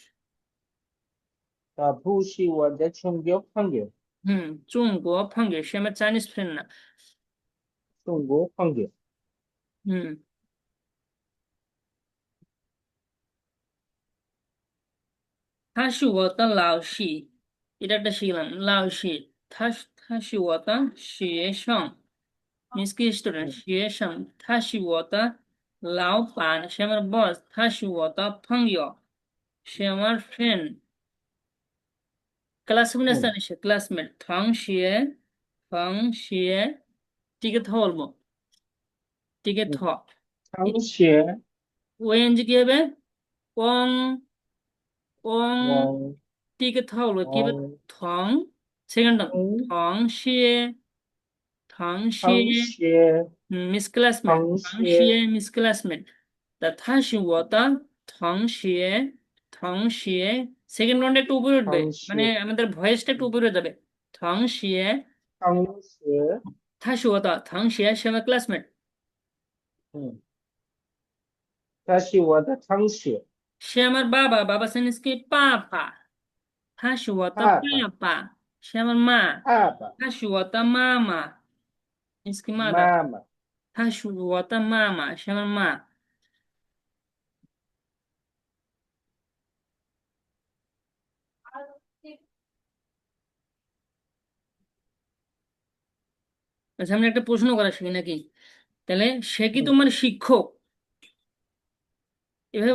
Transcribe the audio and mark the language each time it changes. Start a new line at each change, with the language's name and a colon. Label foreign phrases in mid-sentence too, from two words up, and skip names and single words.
Chinese: 他不是我的中国朋友，中国朋友什么
English: Chinese friend
Chinese: 呢？中国朋友，嗯，他是我的老师，এটা একটা শিখলাম, 老师，他是我的学生 ，means কি student 嗯学生，他是我的老板，是আমার boss，他是我的朋友，是 আমার friend。ক্লাসমেট 嗯
Bangla: জানিস, ক্লাসমেট 同学 টিকে থ বলবো, টিকে থ,
Chinese: 嗯，同学，
Bangla: ওএনজি কি হবে, ওং ওং,
Chinese: 我
Bangla: টিকে থ বলবো কি হবে,
Chinese: 我
Bangla: থং,
English: second term
Chinese: 同同学同学
English: means classmate,
Chinese: 同同学学
English: means classmate.
Bangla: তা
Chinese: 他是我的同学
English: second round
Bangla: একটু উপরে উঠবে,
Chinese: 同
Bangla: মানে
Chinese: 学
Bangla: আমাদের ভয়েসটা একটু উপরে যাবে,
Chinese: 同学同学，他是我的同学是আমার ক্লাসমেট। 嗯他是我的同学，
Bangla: সে আমার বাবা, বাবা সেন্স কি পাপা,
Chinese: 他是我的爸爸，爸爸,
Bangla: সে আমার মা,
Chinese: 爸爸，他是我的妈妈,
English: means কি mother,
Chinese: 妈妈，他是我的妈妈,
Bangla: সে আমার মা. আচ্ছা, আমরা একটা প্রশ্ন করা শিখি নাকি? তাহলে সে কি হুম, তোমার শিক্ষক? এভাবে